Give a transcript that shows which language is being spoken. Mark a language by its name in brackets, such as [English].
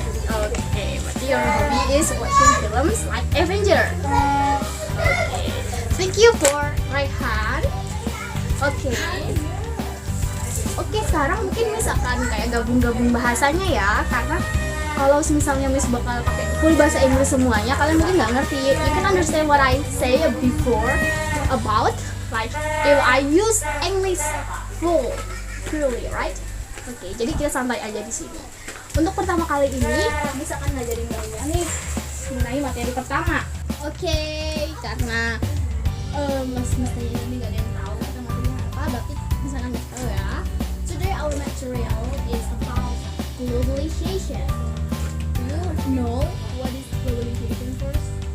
[Indonesian] Oke, berarti [English] your hobby is watching films like Avenger. [Indonesian] Oke, [English] thank you for Raihan. [Indonesian] Oke, sekarang mungkin Miss akan kayak gabung-gabung bahasanya ya, karena kalau misalnya Miss bakal pakai [English] full [Indonesian] bahasa Inggris semuanya, kalian mungkin nggak ngerti. [English] You can understand what I say before about like if I use English full, truly, right? [Indonesian] Oke, jadi kita santai aja di sini. Untuk pertama kali ini, Miss akan ngajarin kalian nih mengenai materi pertama. Oke, karena mestinya ini nggak ada yang tahu kita materinya apa, berarti bisa nggak tahu ya. [English] Today our material is about globalization. Do you know what is globalization first?